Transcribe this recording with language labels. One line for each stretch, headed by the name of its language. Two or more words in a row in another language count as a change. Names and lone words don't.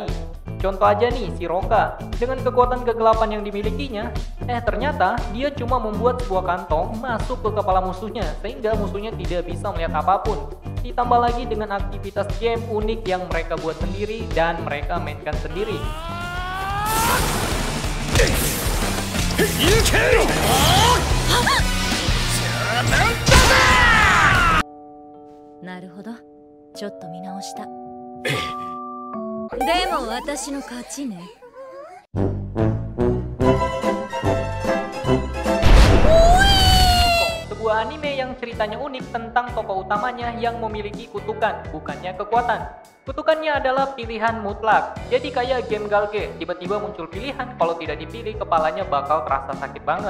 Indonesian: Contoh aja nih, si Roka. Dengan kekuatan kegelapan yang dimilikinya, ternyata dia cuma membuat sebuah kantong masuk ke kepala musuhnya, sehingga musuhnya tidak bisa melihat apapun. Ditambah lagi dengan aktivitas game unik yang mereka buat sendiri dan mereka mainkan sendiri.
Japanese: Naruhodo. ちょっと見直した。でも私の勝ちね。
Indonesian: Sebuah anime yang ceritanya unik tentang tokoh utamanya yang memiliki kutukan, bukannya kekuatan. Kutukannya adalah pilihan mutlak. Jadi kayak game Galge, tiba-tiba muncul pilihan, kalau tidak dipilih kepalanya bakal terasa sakit banget.